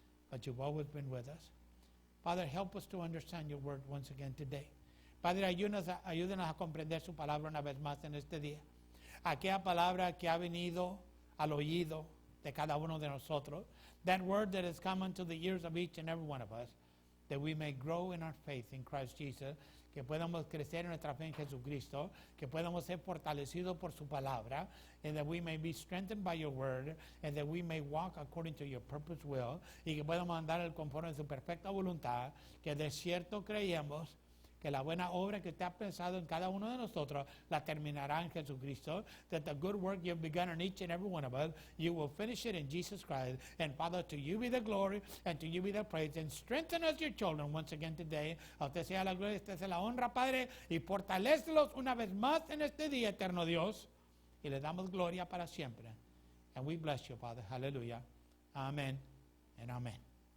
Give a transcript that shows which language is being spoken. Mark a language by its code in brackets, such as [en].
[en] But you've always been with us. Father, help us to understand your word once again today. [es] Padre, ayúdanos a comprender su palabra una vez más en este día. Aquella palabra que ha venido al oído de cada uno de nosotros, [en] that word that has come unto the ears of each and every one of us, that we may grow in our faith in Christ Jesus, [es] que podamos crecer en nuestra fe en Jesucristo, que podamos ser fortalecidos por su palabra, [en] and that we may be strengthened by your word, and that we may walk according to your purpose will, [es] y que podamos andar conforme a su perfecta voluntad, que de cierto creemos que la buena obra que usted ha pensado en cada uno de nosotros la terminará en Jesucristo, [en] that the good work you have begun in each and every one of us, you will finish it in Jesus Christ. And Father, to you be the glory and to you be the praise, and strengthen us, your children, once again today. [es] A usted sea la gloria, a usted sea la honra, Padre, y fortalécelos una vez más en este día, eterno Dios, y le damos gloria para siempre. [en] And we bless you, Father. Hallelujah. Amen and amen.